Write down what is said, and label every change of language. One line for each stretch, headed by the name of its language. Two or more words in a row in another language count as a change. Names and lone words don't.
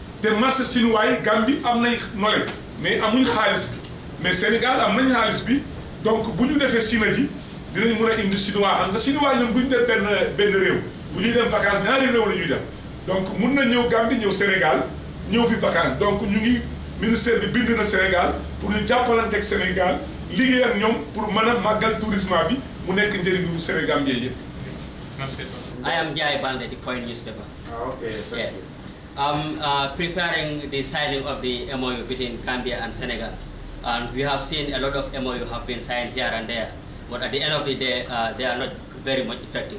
Wolof: te
French: marché chinois
Wolof: yi Gambie am nañ knowledge mais amuñ xaalis bi mais Sénégal am nañ xaalis bi donc bu ñu defee synergie dinañ mën a indi chinois xam nga chinois ñoom bu ñu def benn réew bu ñuy dem vacances ñaari réew la ñuy dem donc mun na ñëw Gambie ñëw Sénégal ñëw fi vacances donc ñu ngi ministère bi bind na Sénégal pour ñu jàppalanteeg Sénégal liggéey ak ñoom pour mën a màggal tourisme bi mu nekk njëriñu Sénégal bi yëpp.
English: I am Jai Bande, the Point newspaper. Okay. Yes. Preparing the signing of the MOU between Gambia and Senegal. And we have seen a lot of MOU have been signed here and there. But at the end of the day, they are not very much effective.